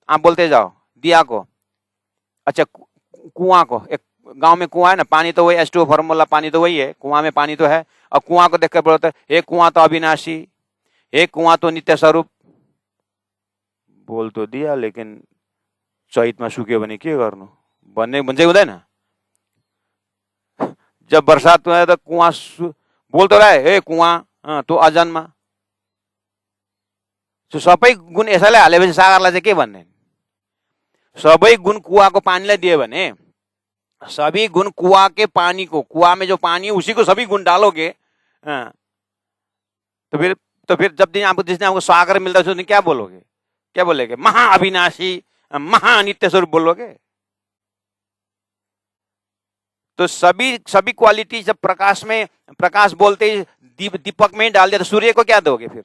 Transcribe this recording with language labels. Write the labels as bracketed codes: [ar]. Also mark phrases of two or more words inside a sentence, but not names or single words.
[hi] आप बोलते जाओ दिया को, अच्छा कुआं को, एक गांव में कुआं है ना, पानी तो वही H2O फॉर्मूला, पानी तो वही है, कुआं में पानी तो है, और कुआं को देखकर बोलते एक कुआं तो अविनाशी, एक कुआं तो नित्य स्वरूप। बोल तो दिया, लेकिन चैत में सूखे बने [ne] के गर्नु, बन्ने बन्छ हुँदैन। [hi] जब बरसात में तो कुआं बोल तो रहा है ए कुआं तो अजन्मा। [ne] सबै गुण यसैलाई हालेपछि सागरलाई चाहिँ के भन्ने, सबै गुण कुआको पानीलाई दिए भने, [hi] सभी गुण कुआ के पानी को, कुआ में जो पानी है उसी को सभी गुण डालोगे, तो फिर जब दिन आपको जिस दिन आपको सागर मिलता है उस दिन क्या बोलोगे, क्या बोलेगे, महा अविनाशी महा नित्य स्वरूप बोलोगे। तो सभी क्वालिटी जब प्रकाश में, प्रकाश बोलते ही दीपक में डाल दिया तो सूर्य को क्या दोगे फिर।